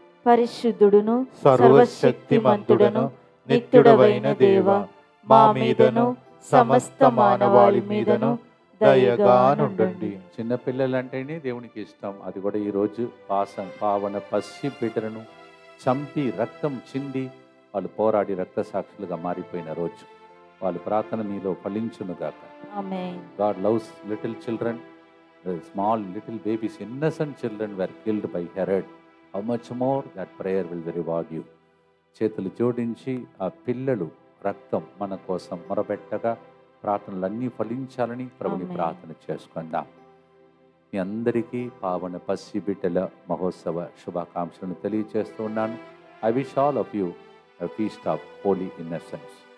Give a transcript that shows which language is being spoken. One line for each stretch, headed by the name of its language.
Telugu: పరిశుద్ధుడును సర్వశక్తిమంతుడను నిత్యుడవైన దేవ, మా మీదను సమస్త మానవాళి మీదను దయగా నుండండి. చిన్నపిల్లలంటేనే దేవునికి ఇష్టం. అది కూడా ఈరోజు పావన పసి బిడ్డలను చంపి రక్తం చింది వాళ్ళు పోరాడి రక్త సాక్షులుగా మారిపోయిన రోజు. వాళ్ళ ప్రార్థన మీలో ఫలించునుగాక. ఆమేన్.
English: God loves little children. The small little babies, innocent children were killed by Herod. How much more that prayer will reward you.
Telugu: చేతులు జోడించి ఆ పిల్లలు రక్తం మన కోసం మొరబెట్టగా ప్రార్థనలన్నీ ఫలించాలని ప్రభుని ప్రార్థన చేసుకుందాం. మీ అందరికీ పావన పసి బిడ్డల మహోత్సవ శుభాకాంక్షలను తెలియజేస్తూ ఉన్నాను.
English: I wish all of you a feast of holy innocence.